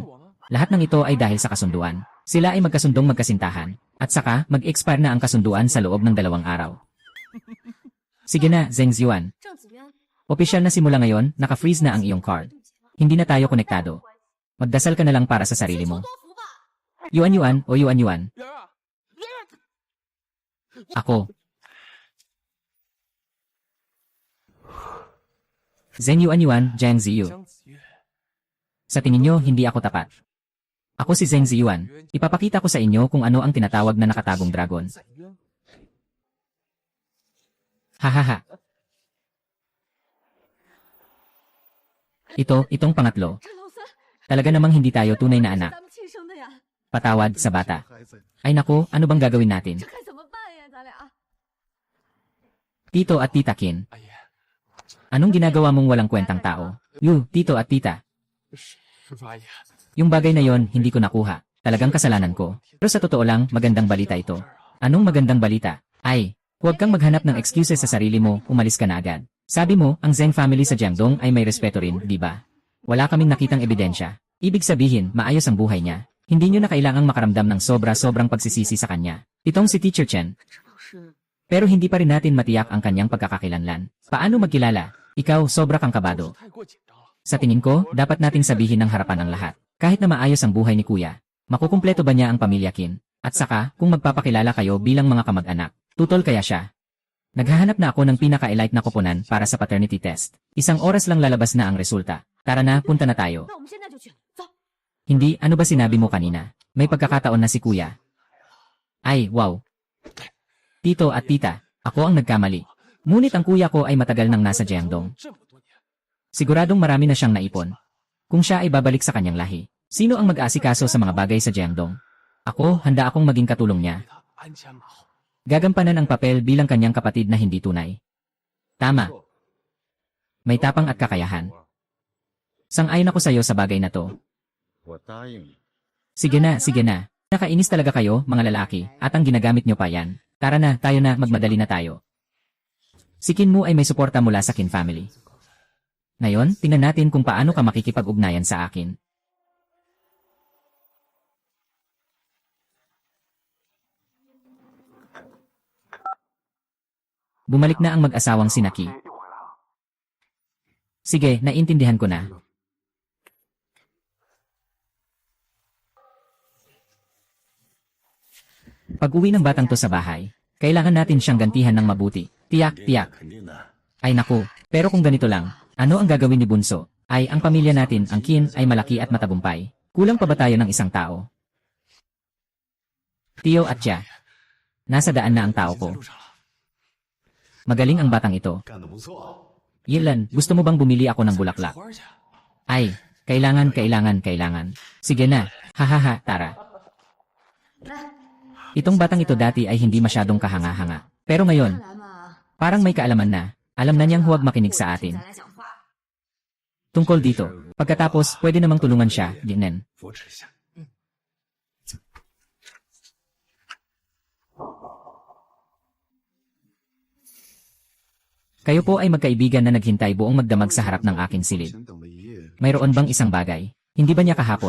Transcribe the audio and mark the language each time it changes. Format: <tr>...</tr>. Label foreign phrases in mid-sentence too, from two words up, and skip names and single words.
<tl>Lahat ng ito ay dahil sa kasunduan. Sila ay magkasundong magkasintahan. At saka, mag-expire na ang kasunduan sa loob ng 2 araw. Sige na, Zheng Ziuan.</tl> <zh>郑子渊，</zh> <tl>Opisyal na simula ngayon, naka-freeze na ang iyong card. Hindi na tayo konektado. Magdasal ka na lang para sa sarili mo.</tl> <zh>多福吧。</zh> <tl>Yuan o Yuan.</tl> <zh>圆儿，</zh> <tl>Ako. Zheng Yuan, Jiang Ziyu.</tl> <zh>江子月，</zh> <tl>Sa tingin nyo, hindi ako tapat. Ako si Zheng Ziyuan. Ipapakita ko sa inyo kung ano ang tinatawag na nakatagong dragon.</tl> <zh>在渊，</zh> <tl>Hahaha. Itong pangatlo.</tl> <zh>陈老三，</zh> <tl>Talaga namang hindi tayo tunay na anak.</tl> <zh>咱们亲生的呀，</zh> <tl>Patawad sa bata.</tl> <zh>孩子，</zh> <tl>Ay nako, ano bang gagawin natin?</tl> <zh>这该怎么办呀？咱俩</zh> <tl>Tito at Tita Kin,</tl> <zh>阿姨，</zh> <tl>anong ginagawa mong walang kwentang tao? Tito at Tita.</tl> <zh>师傅阿姨，</zh> <tl>Yung bagay na yon, hindi ko nakuha. Talagang kasalanan ko. Pero sa totoo lang, magandang balita ito. Anong magandang balita? Ay, Huwag kang maghanap ng excuses sa sarili mo, umalis ka na agad. Sabi mo, ang Zheng family sa Jiangdong ay may respeto rin, di ba? Wala kaming nakitang ebidensya. Ibig sabihin, maayos ang buhay niya. Hindi nyo na kailangang makaramdam ng sobra-sobrang pagsisisi sa kanya. Itong si Teacher Chen.</tl> <zh>这老师</zh> <tl>Pero hindi pa rin natin matiyak ang kanyang pagkakakilanlan. Paano magkilala? Ikaw, sobra kang kabado.</tl> <zh>太过紧张了。</zh> <tl>Sa tingin ko, dapat nating sabihin ng harapan ng lahat. Kahit na maayos ang buhay ni Kuya, makukumpleto ba niya ang pamilya Qin? At saka, kung magpapakilala kayo bilang mga kamag-anak, tutol kaya siya? Naghahanap na ako ng pinaka-elite na koponan para sa paternity test. 1 oras lang lalabas na ang resulta. Tara na, punta na tayo.</tl> <zh>那我们现在就去，走。</zh> <tl>Hindi, ano ba sinabi mo kanina? May pagkakataon na si Kuya. Ay, wow. Tito at tita, ako ang nagkamali. Ngunit ang kuya ko ay matagal nang nasa Jiangdong.</tl> <zh>这么多年，</zh> <tl>Siguradong marami na siyang naipon. Kung siya ay babalik sa kanyang lahi, sino ang mag-aasikaso sa mga bagay sa Jiangdong? Ako, handa akong maging katulong niya.</tl> <zh>对他鞍前马后。</zh> <tl>Gagampanan ang papel bilang kanyang kapatid na hindi tunay. Tama. May tapang at kakayahan. Sang-ayon ako sa iyo sa bagay na to.</tl> <zh>我答应你。</zh> <tl>Sige na, sige na. Nakainis talaga kayo, mga lalaki, at ang ginagamit nyo pa yan. Tara na, tayo na, magmadali na tayo. Si Qin Mu ay may suporta mula sa Qin family. Ngayon, tingnan natin kung paano ka makikipag-ugnayan sa akin. Bumalik na ang mag-asawang si Naki.</tl> <zh>又回来了。</zh> <tl>Sige, naintindihan ko na. Pag-uwi ng batang to sa bahay, kailangan natin siyang gantihan ng mabuti. Tiyak, tiyak.</tl> <zh>肯定的。</zh> <tl>Ay naku, pero kung ganito lang, ano ang gagawin ni Bunso? Ay, ang pamilya natin, ang Qin, ay malaki at matagumpay. Kulang pa ba tayo ng isang tao? Tio at Tia. Nasa daan na ang tao</tl> <zh>在</zh> <tl>ko.</tl> <zh>路上了。</zh> <tl>Magaling ang batang ito.</tl> <zh>干得不错。</zh> <tl>Yilan, gusto mo bang bumili ako ng bulaklak?</tl> <zh>花去。</zh> <tl>Ay, kailangan. Sige na, hahaha, tara.</tl> <zh>来，</zh> <tl>Itong batang ito dati ay hindi masyadong kahanga-hanga. Pero ngayon,</tl> <zh>来嘛，</zh> <tl>parang may kaalaman na. Alam na niyang huwag makinig sa</tl> <zh>听</zh> <tl>atin.</tl> <zh>咱来讲话。</zh> <tl>Tungkol dito, pagkatapos pwede namang tulungan siya, Ginen.</tl> <zh>扶持一下。</zh> <tl>Kayo po ay magkaibigan na naghintay buong magdamag sa harap ng aking silid.</tl> <zh>先等了一夜，</zh> <tl>Mayroon bang isang bagay? Hindi ba niya kahapon?</tl>